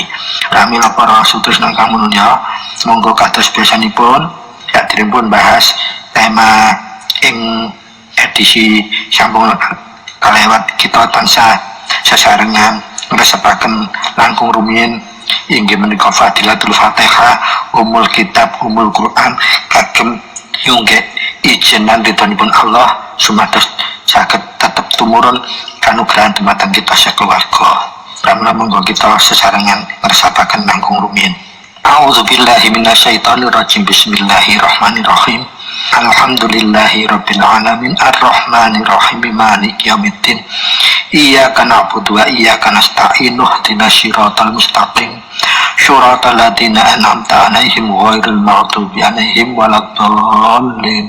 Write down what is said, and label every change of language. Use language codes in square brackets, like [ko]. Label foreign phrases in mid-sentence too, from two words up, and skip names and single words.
[jv] Pramila para sutresna ingkang minulya, monggo kados biasanipun saderengipun bahas tema ing edisi sampun kalewat kita tansah sesarengan ngresepaken langkung rumiyin inggih menika Fadilatul Fatihah, Umul Kitab, Umul Quran kagem yunggeh ijenan ridhonipun Allah sumados saged tetep tumurun kanugrahan dumateng kita sakeluarga. Pramila monggo kita sesarengan ngresapaken langkung rumiyin. [ar] أعوذ بالله من الشيطان الرجيم. بسم الله الرحمن الرحيم. الحمد لله رب العالمين الرحمن الرحيم مالك يوم الدين. إياك نعبد وإياك نستعين اهدنا الصراط المستقيم صراط الذين أنعمت عليهم غير المغضوب عليهم ولا الضالين.